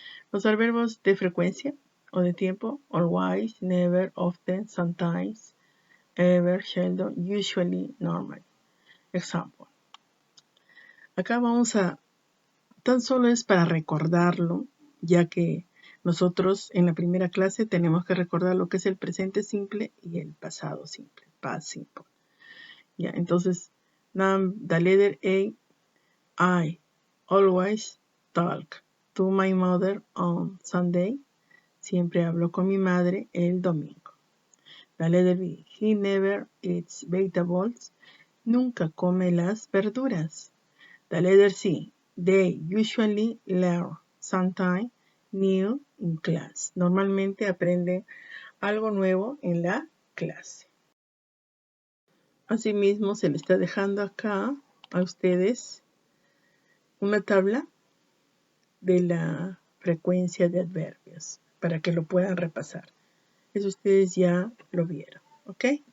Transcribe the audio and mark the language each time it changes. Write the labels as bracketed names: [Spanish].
[Spanish] Los adverbios de frecuencia o de tiempo, [English] always, never, often, sometimes, ever, seldom, usually, normally. Example. [Spanish] Acá vamos a, tan solo es para recordarlo, ya que nosotros en la primera clase tenemos que recordar lo que es el presente simple y el pasado simple, past simple. Ya, entonces, [English] the letter A, I always talk to my mother on Sunday. [Spanish] Siempre hablo con mi madre el domingo. [English] La letter B, he never eats vegetables. [Spanish] Nunca come las verduras. [English] La letter C, they usually learn something new in class. [Spanish] Normalmente aprenden algo nuevo en la clase. Asimismo, se le está dejando acá a ustedes una tabla de la frecuencia de adverbios para que lo puedan repasar. Eso ustedes ya lo vieron, ¿ok?